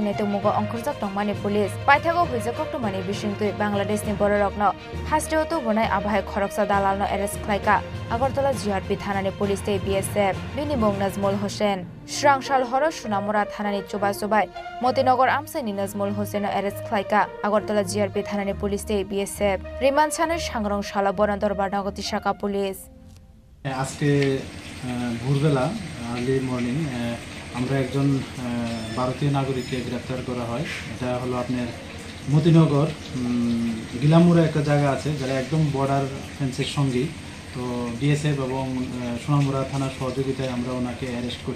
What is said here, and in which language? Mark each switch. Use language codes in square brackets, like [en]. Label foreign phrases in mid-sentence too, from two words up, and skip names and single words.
[trp] netung mugo ongkhorjak tongmani police paithago huijak tongmani bisingtui Bangladesh ni bororokno hasro to bonai abahai khoroksa dalal no arrest khlaika Agartala JRP thanani police tei BSF bini mung Nazmul Hussain Srangshal horo Sunamura thanani chubai Motinagar Amsaini Nazmul Hussain arrest khlaika Agartala JRP thanani police tei BSF Riman Chanai Sangrong Shala Boran Dorbar Nagoti Shaka police [bn] আজকে ভোরবেলা [en] early morning [bn] আমরা একজন ভারতীয় নাগরিককে গ্রেপ্তার করা হয়। এটা হলো আপনার মতিনগর গিলামুরা একটা জায়গা আছে যারা একদম [en] border fence [bn] সঙ্গেই। তো বিএসএফ এবং সোনামুড়া থানার সহযোগিতায় আমরা ওনাকে অ্যারেস্ট করি।